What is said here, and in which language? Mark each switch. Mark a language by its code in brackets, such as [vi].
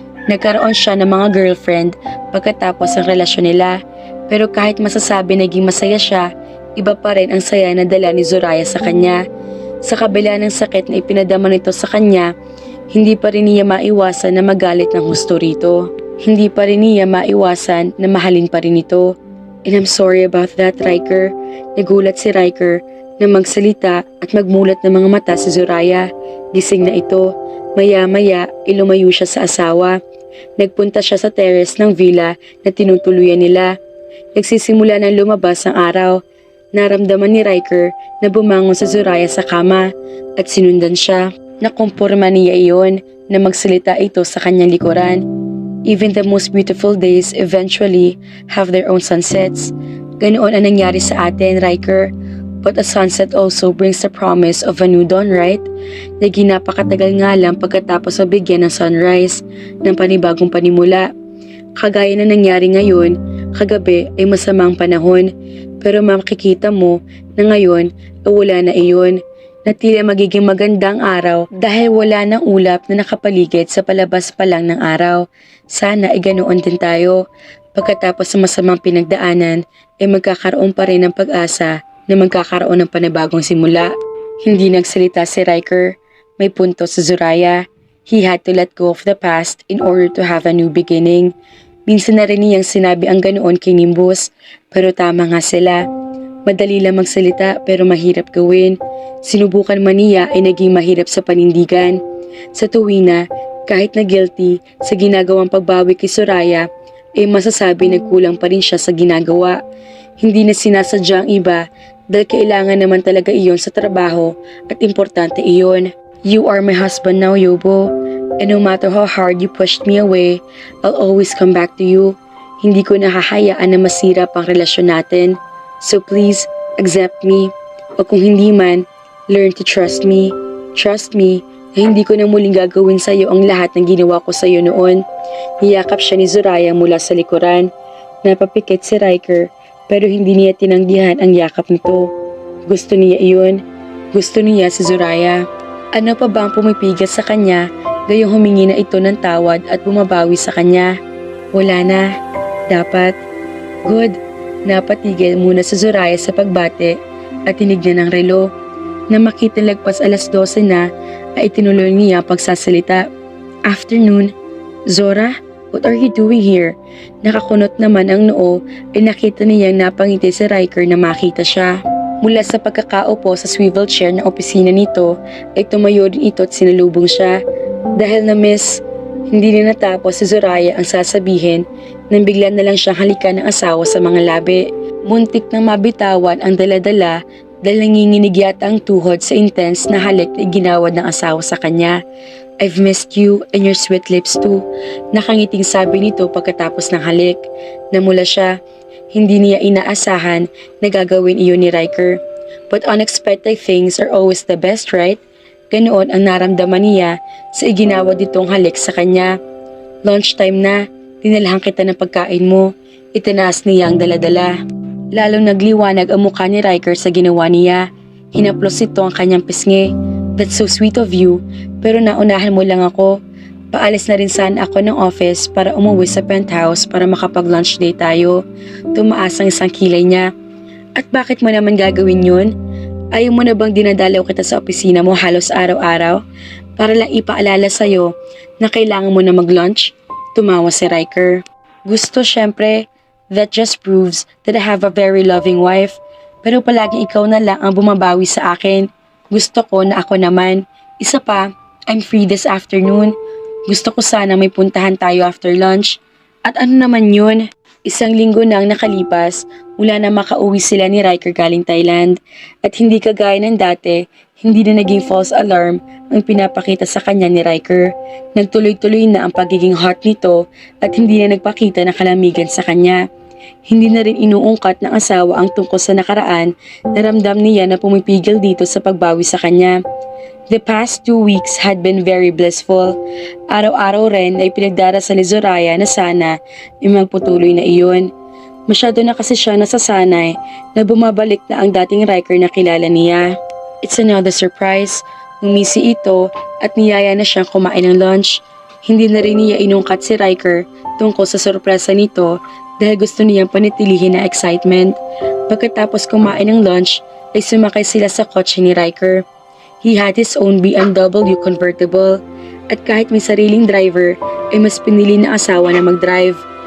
[tl] Nagkaroon siya ng mga girlfriend pagkatapos ng relasyon nila. Pero kahit masasabi naging masaya siya, iba pa rin ang saya na dala ni Zoraya sa kanya. Sa kabila ng sakit na ipinadama nito sa kanya, hindi pa rin niya maiwasan na magalit ng husto rito. Hindi pa rin niya maiwasan na mahalin pa rin ito. [en] And I'm sorry about that, Riker. [tl] Nagulat si Riker na magsalita at magmulat ng mga mata si Zoraya. Gising na ito. Maya-maya, ilumayo siya sa asawa. Nagpunta siya sa terrace ng villa na tinutuluyan nila. Nagsisimula ng lumabas ang araw. Naramdaman ni Riker na bumangon sa Zoraya sa kama at sinundan siya. Nakumpurma niya iyon na magsalita ito sa kanyang likuran. [en] Even the most beautiful days eventually have their own sunsets. [tl] Ganoon ang nangyari sa atin, Riker. [en] But a sunset also brings the promise of a new dawn, right? [tl] Naging napakatagal nga lang pagkatapos mabigyan ng sunrise ng panibagong panimula. Kagaya na nangyari ngayon, kagabi ay masamang panahon. Pero makikita mo na ngayon ay wala na iyon. Na tila magiging magandang araw dahil wala ng ulap na nakapaligid sa palabas pa lang ng araw. Sana ay ganoon din tayo. Pagkatapos ng masamang pinagdaanan, ay magkakaroon pa rin ng pag-asa na magkakaroon ng panibagong simula. Hindi nagsalita si Riker. May punto sa Zoraya. [en] He had to let go of the past in order to have a new beginning. [tl] Minsan na rin niyang sinabi ang ganoon kay Nimbus, pero tama nga sila. Madali lang magsalita pero mahirap gawin. Sinubukan man niya ay naging mahirap sa panindigan. Sa tuwina, kahit na guilty sa ginagawang pagbawi kay Zoraya, ay masasabi na kulang pa rin siya sa ginagawa. Hindi na sinasadya ang iba dahil kailangan naman talaga iyon sa trabaho at importante iyon. [en] You are my husband now, Yobo. And no matter how hard you pushed me away, I'll always come back to you. [tl] Hindi ko nahahayaan na masira pang relasyon natin. [en] So please, accept me. [tl] O kung hindi man, [en] learn to trust me. Trust me [tl] na hindi ko na muling gagawin sa iyo ang lahat ng ginawa ko sa iyo noon. Niyakap siya ni Zoraya mula sa likuran. Napapikit si Riker pero hindi niya tinanggihan ang yakap nito. Gusto niya iyon. Gusto niya si Zoraya. Ano pa ba ang pumipigat sa kanya gayong humingi na ito ng tawad at bumabawi sa kanya? Wala na. Dapat. Good. Napatigil muna si Zoraya sa pagbate at tinignan ng relo. Na makita lagpas 12:00 na ay tinuloy niya pagsasalita. [en] Afternoon. Zora, what are you doing here? [tl] Nakakunot naman ang noo ay nakita niyang napangiti si Riker na makita siya. Mula sa pagkakaupo sa swivel chair ng opisina nito ay tumayo din ito at sinalubong siya. Dahil na miss, hindi na natapos si Zoraya ang sasabihin nang bigla na lang siyang halikan ng asawa sa mga labi. Muntik nang mabitawan ang dala-dala dahil nanginginig yata ang tuhod sa intense na halik na iginawad ng asawa sa kanya. [en] I've missed you and your sweet lips too. [tl] Nakangiting sabi nito pagkatapos ng halik. Namula siya. Hindi niya inaasahan na gagawin iyon ni Riker. [en] But unexpected things are always the best, right? [tl] Ganoon ang naramdaman niya sa iginawad nitong halik sa kanya. Lunchtime na, dinalahan kita ng pagkain mo. Itinaas niya ang daladala. Lalong nagliwanag ang mukha ni Riker sa ginawa niya. Hinaplos ito ang kanyang pisngi. [en] That's so sweet of you, [tl] pero naunahan mo lang ako. Paalis na rin sana ako ng office para umuwi sa penthouse para makapag-lunch day tayo. Tumaas ang isang kilay niya. At bakit mo naman gagawin yun? Ayaw mo na bang dinadalaw kita sa opisina mo halos araw-araw? Para lang ipaalala sa'yo na kailangan mo na mag-lunch? Tumawa si Riker. Gusto syempre. [en] That just proves that I have a very loving wife. [tl] Pero palaging ikaw na lang ang bumabawi sa akin. Gusto ko na ako naman. Isa pa, [en] I'm free this afternoon. [tl] Gusto ko sana may puntahan tayo after lunch. At ano naman yun? Isang linggo nang nakalipas mula na makauwi sila ni Riker galing Thailand. At hindi kagaya ng dati, hindi na naging false alarm ang pinapakita sa kanya ni Riker. Nagtuloy-tuloy na ang pagiging hot nito at hindi na nagpakita ng kalamigan sa kanya. Hindi na rin inuungkat ng asawa ang tungkol sa nakaraan na ramdam niya na pumipigil dito sa pagbawi sa kanya. [en] The past 2 weeks had been very blissful. [tl] Araw-araw rin ay pinagdarasal ni Zoraya na sana ay magputuloy na iyon. Masyado na kasi siya nasasanay na bumabalik na ang dating Riker na kilala niya. [en] It's another surprise. [tl] Umisi ito at niyaya na siyang kumain ng lunch. Hindi na rin niya inungkat si Riker tungkol sa sorpresa nito dahil gusto niyang panitilihin na excitement. Pagkatapos kumain ng lunch ay sumakay sila sa kotse ni Riker. [en] He had his own BMW convertible [tl] at kahit may sariling driver ay mas pinili na asawa na mag-drive.